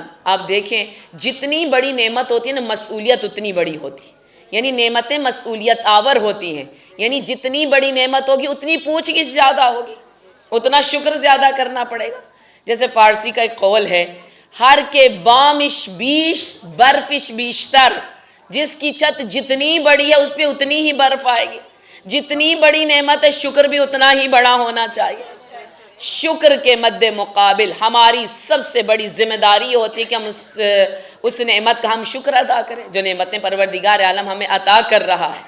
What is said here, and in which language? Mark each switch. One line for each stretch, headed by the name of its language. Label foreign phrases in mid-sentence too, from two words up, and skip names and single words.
Urdu: آپ دیکھیں جتنی بڑی نعمت ہوتی ہے نا مسئولیت اتنی بڑی ہوتی ہے، یعنی نعمتیں مسئولیت آور ہوتی ہیں، یعنی جتنی بڑی نعمت ہوگی اتنی پوچھ گچھ زیادہ ہوگی، اتنا شکر زیادہ کرنا پڑے گا۔ جیسے فارسی کا ایک قول ہے،
Persian: ہر کے بامش بیش برفش بیشتر،
Urdu: جس کی چھت جتنی بڑی ہے اس پہ اتنی ہی برف آئے گی، جتنی بڑی نعمت ہے شکر بھی اتنا ہی بڑا ہونا چاہیے۔ شکر کے مد مقابل ہماری سب سے بڑی ذمہ داری ہوتی ہے کہ ہم اس نعمت کا ہم شکر ادا کریں جو نعمتیں پروردگار عالم ہمیں عطا کر رہا ہے۔